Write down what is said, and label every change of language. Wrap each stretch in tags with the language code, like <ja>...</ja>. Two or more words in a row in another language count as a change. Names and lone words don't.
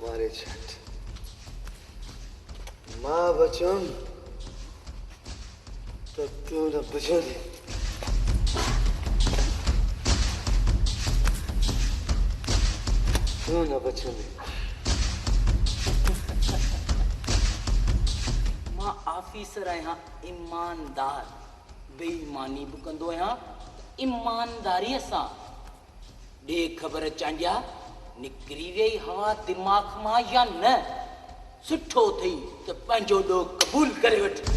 <sd>झट मां बचम तो तू न बचोली तू न बचोली मां ऑफिसर आहियां ईमानदार बेईमानी बि कंदो आहियां ईमानदारीअ सां ॾे ख़बर चांडिया निकिरी वई हवा दिमाग़ मां या न सुठो थई त पंहिंजो ॾोह क़बूल करे वठ</sd>